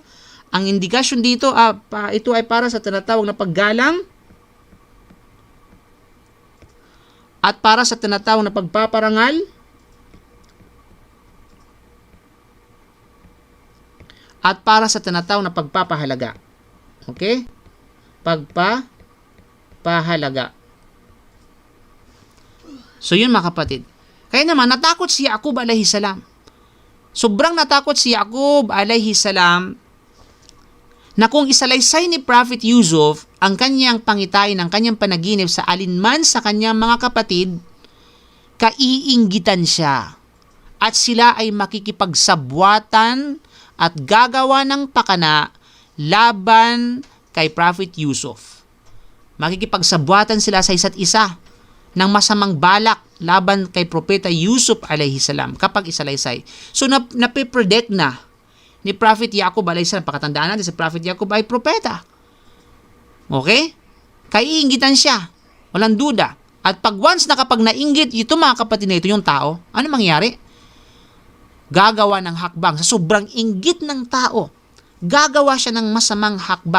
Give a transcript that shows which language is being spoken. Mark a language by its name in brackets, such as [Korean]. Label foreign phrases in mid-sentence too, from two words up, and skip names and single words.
[Filipino] Ang indikasyon dito, ito ay para sa tinatawag na paggalang at para sa tinatawag na pagpaparangal at para sa tinatawag na pagpapahalaga. Okay? Pagpapahalaga. So yun mga kapatid. Kaya naman, natakot si Yaqub [Arabic] عليه السلام. [Filipino] Sobrang natakot si Yaqub [Arabic] عليه السلام [Filipino] na kung isalaysay ni Prophet Yusuf ang kanyang pangitain, ang kanyang panaginip sa alinman sa kanyang mga kapatid, kaiinggitan siya. At sila ay makikipagsabwatan at gagawa ng pakana laban kay Prophet Yusuf. Makikipagsabwatan sila sa isa't isa ng masamang balak laban kay Propeta Yusuf [Arabic] عليه السلام [Filipino] kapag isalaysay. So napipredict na ni Prophet Yaqub [Arabic] عليه السلام. [Filipino] Pakatandaan natin si Prophet Yaqub ay propeta. Okay? Kaiinggitan siya. Walang duda. At pag once na kapag nainggit ito mga kapatid na ito yung tao, ano mangyari? Gagawa ng hakbang. Sa sobrang inggit ng tao, gagawa siya ng masamang hakbang.